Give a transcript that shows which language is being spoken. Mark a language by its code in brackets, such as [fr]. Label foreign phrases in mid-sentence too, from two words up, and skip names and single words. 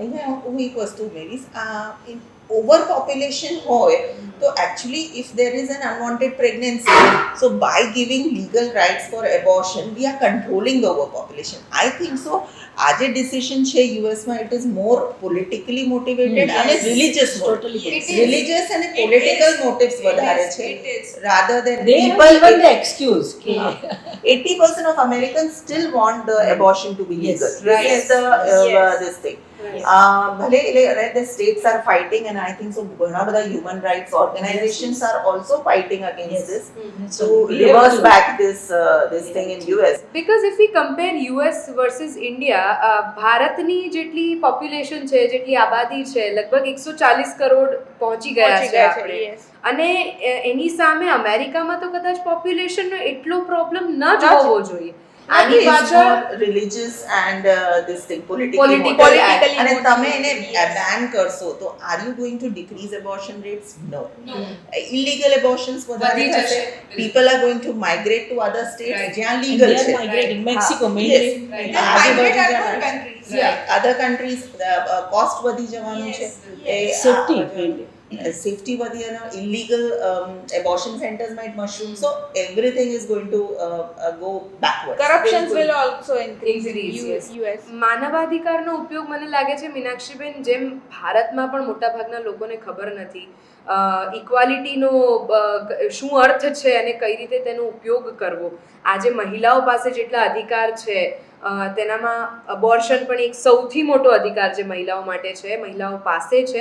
[gu] અહીંયા હું એક વસ્તુ ઉમેરીશ, [en] in over population [gu] હોય તો [en] actually if there is an unwanted pregnancy, so by giving legal rights for abortion we are controlling the over population. I think so [gu] આ જે ડિસિઝન છે યુએસમાં, [en] it is more politically motivated [gu] અને રિલિજિયસ, રિલિજિયસ અને [en] political motives [gu] વધારે છે, [en] rather than They have people. given the excuse કે 80% of Americans still want the abortion to be legal. Yes. This is the this thing. ભલે the states are fighting, and I think so [gu] ઘણા બધા [en] human rights organizations are also fighting against this to reverse back this thing in US. Because if we compare US versus India, [gu] ભારતની જેટલી પોપ્યુલેશન છે, જેટલી આબાદી છે, લગભગ 140 કરોડ પહોંચી ગયા છે આપણે, [en] yes. [gu] અને એની સામે અમેરિકામાં તો કદાચ પોપ્યુલેશનનો એટલો પ્રોબ્લેમ ન જ હોવો જોઈએ. આની [en] It's [gu] પાછળ [en] more religious and this thing politically Politically motivated. અને motivated. [gu] તમે એને [en] Yes. ban [gu] કરશો તો [en] are you going to decrease abortion rates? No. Illegal abortions વધારે [gu] વધી થશે. જશે. [en] People are going to migrate to other states Right. [gu] જ્યાં [en] And legal they are [gu] છે. [en] migrating. [gu] હા. [en] Mexico Yes. mainly. Right. [gu] આજુબાજુ [en] Migrate [gu] જ્યાં [en] other [gu] છે. [en] countries. Yeah. other countries cost [gu] વધી જવાનું છે. [en] Safety mainly. સેફટી [gu] વધી અને [en] illegal abortion centers might mushroom, so everything is going to go backward. Corruptions will also increase in Increase, yes. US. [gu] માનવાધિકારનો ઉપયોગ મને લાગે છે મીનાક્ષીબેન, જેમ ભારતમાં પણ મોટાભાગના લોકોને ખબર નથી ઇક્વાલિટીનો શું અર્થ છે અને કઈ રીતે તેનો ઉપયોગ કરવો. આજે મહિલાઓ પાસે જેટલા અધિકાર છે તેનામાં અબોર્શન પણ એક સૌથી મોટો અધિકાર જે મહિલાઓ માટે છે, મહિલાઓ પાસે છે.